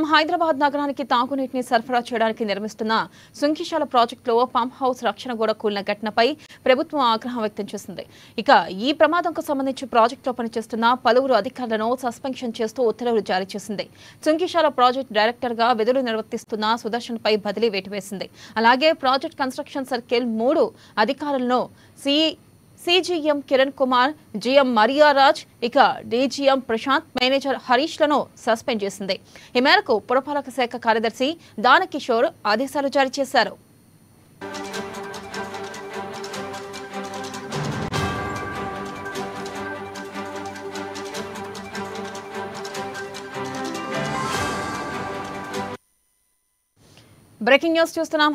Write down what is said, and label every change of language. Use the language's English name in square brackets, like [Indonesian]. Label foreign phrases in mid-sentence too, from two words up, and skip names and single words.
[Telugu] హైదరాబాద్ నగరానికి తాగునీటిని సరఫరా చేయడానికి నిర్మిస్తున్న సుంకిశాల ప్రాజెక్టులో పంప్ హౌస్ రక్షణ గోడ కూలిన ఘటనపై ప్రభుత్వం ఆగ్రహం వ్యక్తం చేసింది. ఇక ఈ ప్రమాదంకు సంబంధించి ప్రాజెక్టులో పనిచేస్తున్న పలువురు అధికారులను సస్పెన్షన్ చేస్తూ ఉత్తర్వులు జారీ చేసింది. సుంకిశాల ప్రాజెక్టు డైరెక్టర్ గా విధులు నిర్వర్తిస్తున్న సుదర్శన్ పై బదిలీ వేటు వేసింది. అలాగే ప్రాజెక్ట్ కన్స్ట్రక్షన్ సర్కిల్ 3 అధికారులను सीजीएम किरण कुमार, जीएम मरिया राज, इक डीजीएम प्रशांत, మేనేజర్ హరీష్ లను సస్పెండ్ చేసింది. ఈ మేరకు పురపాలక శాఖ కార్యదర్శి దానకిషోర్ ఆదేశాలు జారీ చేశారు. బ్రేకింగ్ న్యూస్ చూస్తున్నాం.